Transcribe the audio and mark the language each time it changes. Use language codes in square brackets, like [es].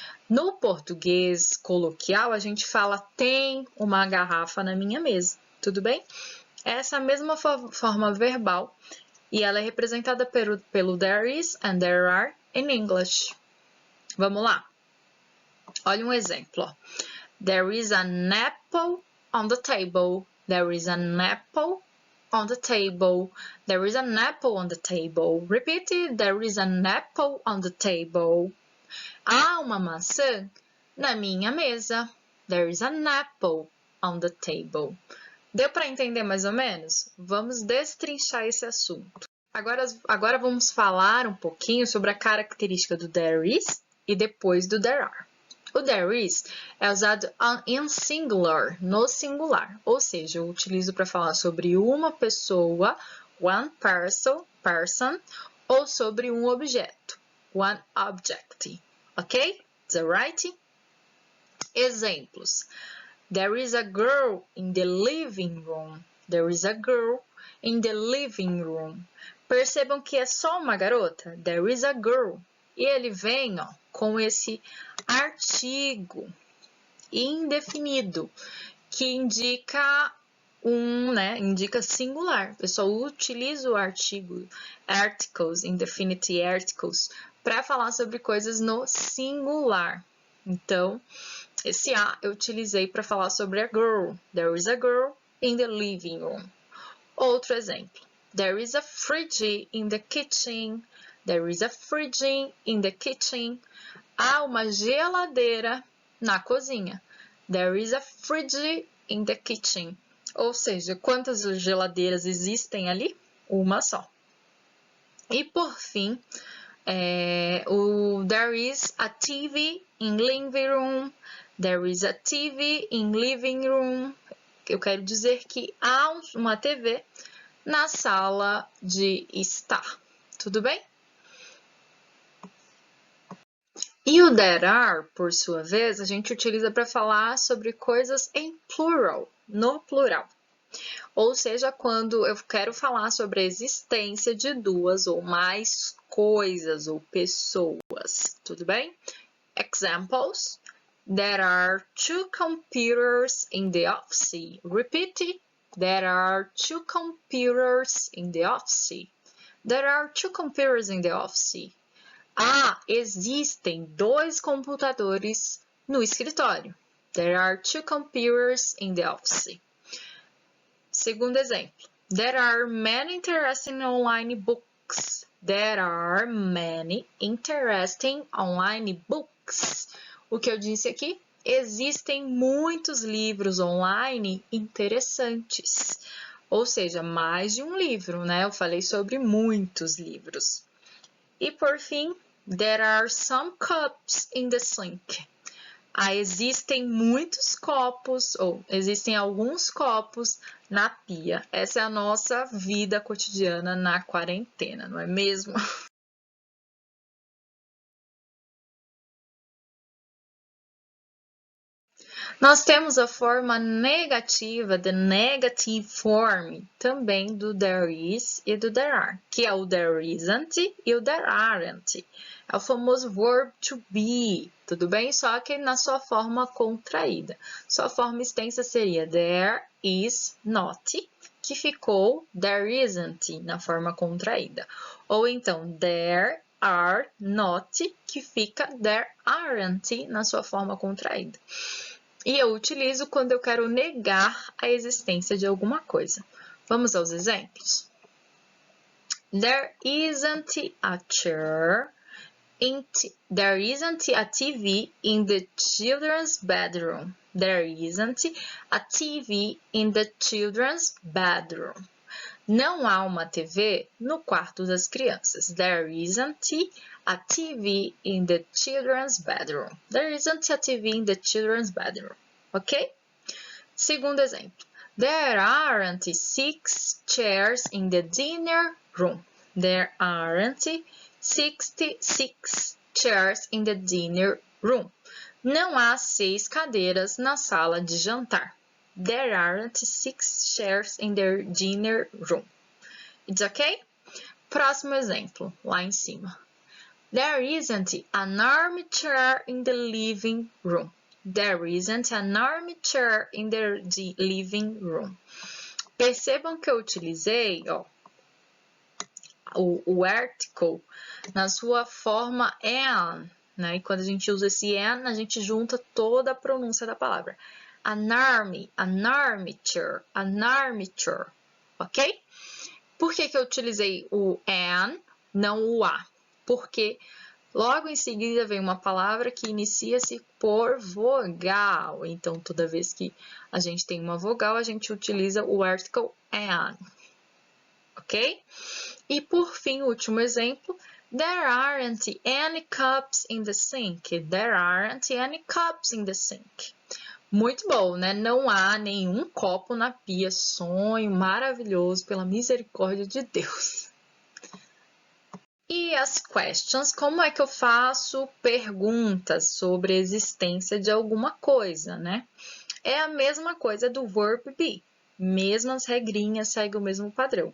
[pt] No português coloquial, a gente fala tem uma garrafa na minha mesa, tudo bem? Essa é a mesma forma verbal e ela é representada pelo [en] there is and there are in English. [pt] Vamos lá? Olha um exemplo. Ó. [en] There is an apple on the table. There is an apple on the table. There is an apple on the table. Repeat it. There is an apple on the table. [pt] Há uma maçã na minha mesa. [en] There is an apple on the table. [pt] Deu para entender mais ou menos? Vamos destrinchar esse assunto. Agora vamos falar um pouquinho sobre a característica do there is e depois do there are. O there is é usado em singular, no singular, ou seja, eu utilizo para falar sobre uma pessoa, [en] one person, [pt] ou sobre um objeto, [en] one object, [pt] ok? [en] Is that right? [pt] Exemplos. [en] There is a girl in the living room. There is a girl in the living room. [pt] Percebam que é só uma garota. [en] There is a girl. [pt] E ele vem com esse artigo indefinido, que indica indica singular. Eu só utilizo o artigo, [en] articles, indefinite articles, [pt] para falar sobre coisas no singular. Então, esse A eu utilizei para falar sobre a girl. [en] There is a girl in the living room. [pt] Outro exemplo. [en] There is a fridge in the kitchen. There is a fridge in the kitchen. [pt] Há uma geladeira na cozinha. [en] There is a fridge in the kitchen. [pt] Ou seja, quantas geladeiras existem ali? Uma só. E por fim, [en] there is a TV in living room. There is a TV in living room. [pt] Eu quero dizer que há uma TV na sala de estar. Tudo bem? E o there are, por sua vez, a gente utiliza para falar sobre coisas em plural, no plural. Ou seja, quando eu quero falar sobre a existência de duas ou mais coisas ou pessoas. Tudo bem? [en] Examples. There are 2 computers in the office. Repeat it. There are 2 computers in the office. There are 2 computers in the office. [pt] Existem 2 computadores no escritório. [en] There are 2 computers in the office. [pt] Segundo exemplo. [en] There are many interesting online books. There are many interesting online books. [pt] O que eu disse aqui? Existem muitos livros online interessantes. Ou seja, mais de um livro, né? Eu falei sobre muitos livros. E por fim, [en] there are some cups in the sink. [pt] Existem muitos copos, ou existem alguns copos na pia. Essa é a nossa vida cotidiana na quarentena, não é mesmo? Nós temos a forma negativa, [en] the negative form, [pt] também do there is e do there are, que é o there isn't e o there aren't. É o famoso verb to be, tudo bem? Só que na sua forma contraída. Sua forma extensa seria there is not, que ficou there isn't na forma contraída. Ou então there are not, que fica there aren't na sua forma contraída. E eu utilizo quando eu quero negar a existência de alguma coisa. Vamos aos exemplos? [en] There isn't a chair There isn't a TV in the children's bedroom. There isn't a TV in the children's bedroom. [pt] Não há uma TV no quarto das crianças. [en] There isn't a TV in the children's bedroom. There isn't a TV in the children's bedroom. Ok? [pt] Segundo exemplo. [en] There aren't 6 chairs in the dinner room. There aren't 66 chairs in the dinner room. Não há 6 cadeiras na sala de jantar. There aren't 6 chairs in the dinner room. It's okay? [pt] Próximo exemplo, lá em cima. [en] There isn't an armchair in the living room. There isn't an armchair in the living room. [pt] Percebam que eu utilizei o article na sua forma an, né? E quando a gente usa esse an, a gente junta toda a pronúncia da palavra. An armchair, ok? Por que eu utilizei o an, não o a? Porque logo em seguida vem uma palavra que inicia-se por vogal. Então, toda vez que a gente tem uma vogal, a gente utiliza o article an. Ok? E por fim, o último exemplo. [en] There aren't any cups in the sink. There aren't any cups in the sink. [pt] Muito bom, né? Não há nenhum copo na pia. Sonho maravilhoso, pela misericórdia de Deus. E as questions, como é que eu faço perguntas sobre a existência de alguma coisa, né? É a mesma coisa do verb be. Mesmas regrinhas, segue o mesmo padrão.